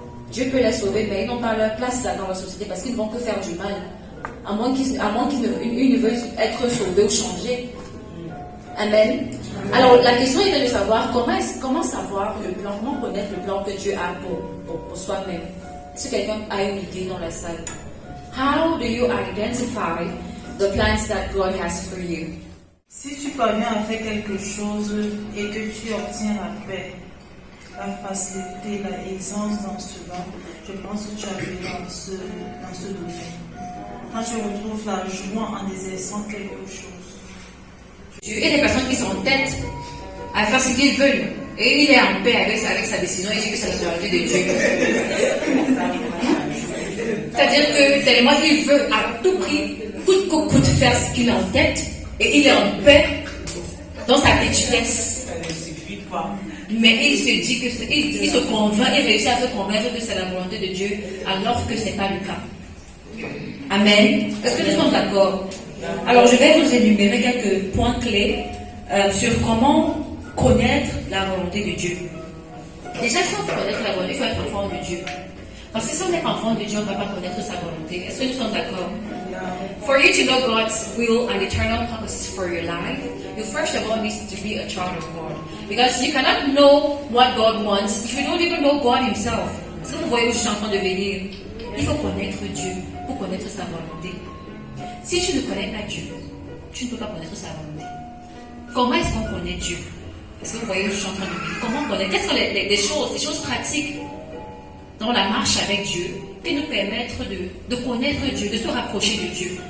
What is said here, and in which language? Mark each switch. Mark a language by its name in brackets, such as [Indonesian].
[French] Dieu peut les sauver, mais ils n'ont pas leur place là dans la société parce qu'ils ne vont que faire du mal. À moins qu'ils ne veuillent être sauvés ou changés. Amen. Alors la question est de savoir comment savoir le plan, comment connaître le plan que Dieu a pour soi-même. Si quelqu'un a une idée dans la salle. [English] How do you identify the plans that God has for you? [French] Si tu parviens à faire quelque chose et que tu obtiens la paix, la facilité, la aisance dans cela, je pense que tu as vu dans ce domaine. Quand tu retrouves la joie en exerçant quelque chose. Dieu et des personnes qui s'entêtent à faire ce qu'ils veulent. Et il est en paix avec sa décision et dit que c'est la souveraineté de Dieu. C'est-à-dire que tellement il veut à tout prix, coûte que coûte, faire ce qu'il entête. Et il est en paix dans sa petitesse. Mais il se dit il se convainc, il réussit à se convaincre que c'est la volonté de Dieu, alors que ce n'est pas le cas. Amen. Est-ce que nous sommes d'accord? Alors je vais vous énumérer quelques points clés sur comment connaître la volonté de Dieu. Déjà, si on veut connaître la volonté, il faut être enfant de Dieu. Parce que si on n'est pas enfant de Dieu, on ne va pas connaître sa volonté. Est-ce que nous sommes d'accord? [English] For you to know God's will and eternal purposes for your life, you first of all need to be a child of God. Because you cannot know what God wants if you don't even know God Himself. [French] Est-ce que vous voyez où je suis en train de venir? Il faut connaître Dieu pour connaître sa volonté. Si tu ne connais pas Dieu, tu ne peux pas connaître sa volonté. Comment est-ce qu'on connaît Dieu? Est-ce que vous voyez où je suis en train de venir? Comment connaître? Quelles sont les choses pratiques dans la marche avec Dieu qui nous permettent de connaître Dieu, de se rapprocher de Dieu?